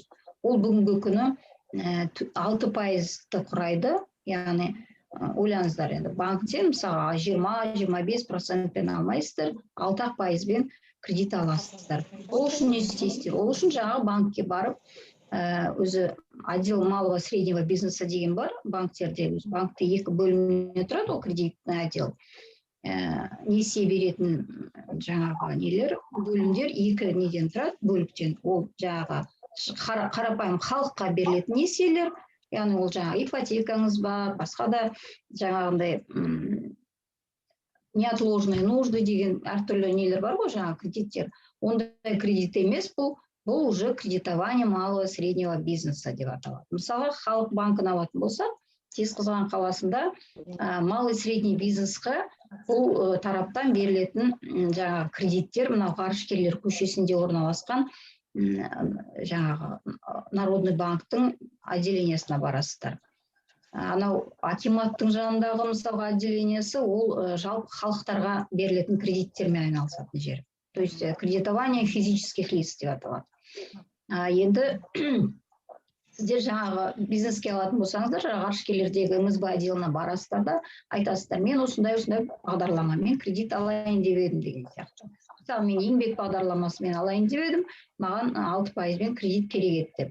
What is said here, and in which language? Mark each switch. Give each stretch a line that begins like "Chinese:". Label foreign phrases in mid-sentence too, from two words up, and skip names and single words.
Kazakh: Ол бүгінгі күні 6% құрайды, яғни ойлаңыздар енді банктен мысалы 20-25%-пен алмайсыздар, 6% кредит аласыздар. Ол үшін не істейсіздер? Ол үшін жаңағы банкке барып, өзі
Russian: отдел малого среднего бизнеса
Kazakh: деген бар банктерде, банкте екі бөлімнен тұрады, ол
Russian: кредитный отдел.
Kazakh: Несие беретін жаңағы нелер, бөлімдер екі неден тұрады, бөліктен. Ол жаңағы қарапайым халыққа берілетін несиелер, яғни ол жаңағы ипотекаңыз бар, басқа да жаңағындай
Russian: неотложные нужды
Kazakh: деген әртүрлі нелер бар ғой, жаңағы кредиттер. Ондай кредит емес, бұл
Russian: уже кредитование малого среднего бизнеса
Kazakh: деп аталады. Мысалы, Халық банкын алатын болса, Жезқазған қаласында
Russian: малый средний
Kazakh: бизнесқа бұл тараптан берілетін жаңағы кредиттер, мынау Ғарышкерлер көшесінде орналасқан жаңағы Народный банктың отделениесіне барасыздар. Анау акиматтың жанындағы мысалы отделениесі, ол жалпы халықтарға берілетін кредиттермен айналысатын жер.
Russian: То есть кредитование физических лиц
Kazakh: деп аталады. Енді сіздер жаңағы бизнеске алатын болсаңыздар, ғарышкерлердегі МСБ отделына барасыздар да, айтасыздар, мен осындай бағдарламамен кредит алайын деп едім деген сияқты. Мысалы, мен еңбек бағдарламасымен алайын деп едім, маған 6%-бен кредит керек еді деп.